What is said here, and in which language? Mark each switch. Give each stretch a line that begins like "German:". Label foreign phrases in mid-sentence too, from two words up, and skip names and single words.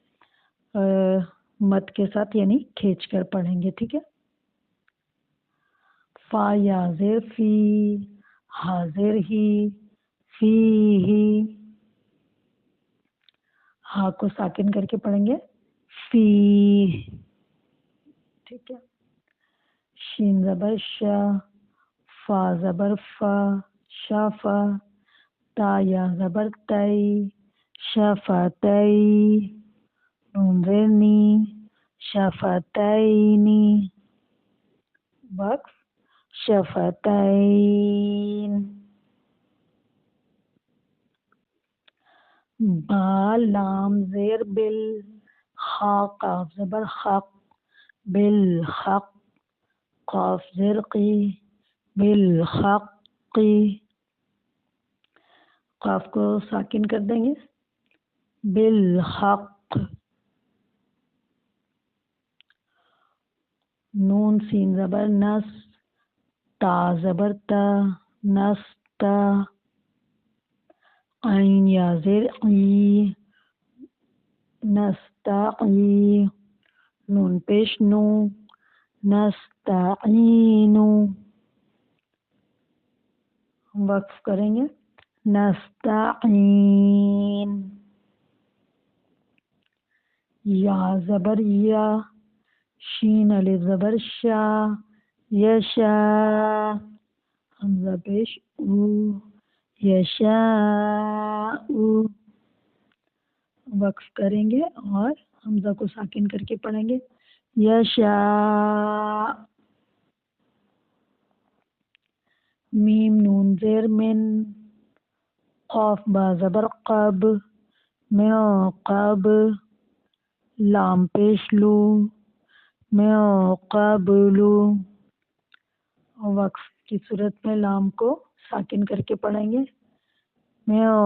Urdu: مد کے ساتھ یعنی کھینچ کر پڑھیں گے ٹھیک ہے فا یا زیر فی حاضر ہی فی ہی ہا کو ساکن کر کے پڑھیں گے فی ٹھیک ہے شین زبر شا فا زبر فا شافا تا یا زبر تئی شفتئی نون زیر نی شفتینی وقف شفتین با لام زیر بل خا قاف زبر حق بالحق قاف زیر قی بالحق قاف کو ساکن کر دیں گے بالحق نون سین زبر نس تا زبر تا نستا عین یا زیر عی نستعی نون پیش نو نستعینو وقف کریں گے نستعین یا زبر یا شین الف زبر شا یشا حمزہ پیش او یشاء وقف کریں گے اور حمزہ کو ساکن کر کے پڑھیں گے یشاء میم نون زیر من قاف با زبر قب من قب لام پیش لو من قبلو وقف کی صورت میں لام کو ساکن کر کے پڑھیں گے من